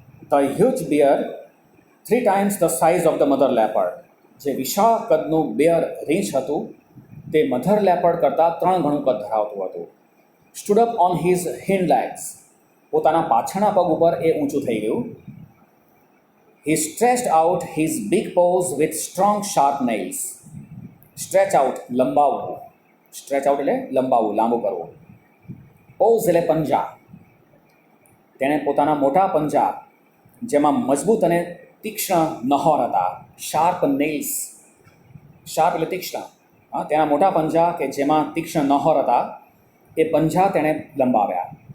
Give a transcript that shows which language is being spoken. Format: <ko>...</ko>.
<en>The huge bear, 3 times the size of the mother leopard.</en> <gu>જે વિશાળ કદનું બેર રીંછ હતું તે મધર લેપર્ડ કરતાં 3 ગણું કદ ધરાવતું હતું.</gu> <en>Stood up on his hind legs.</en> <gu>પોતાના પાછળના પગ ઉપર એ ઊંચું થઈ ગયું.</gu> <en>He stretched out his big paws with strong sharp nails. Stretch out, લંબાવવું.</en> <gu>Stretch out એટલે લંબાવવું, લાંબુ કરવું. Paws એટલે પંજા. તેણે પોતાના મોટા પંજા જેમાં મજબૂત અને તીક્ષ્ણ નહોર હતા. શાર્પ નેલ્સ, શાર્પ એટલે તીક્ષ્ણ. હા, તેના મોટા પંજા કે જેમાં તીક્ષ્ણ નહોર હતા એ પંજા તેણે લંબાવ્યા.</gu>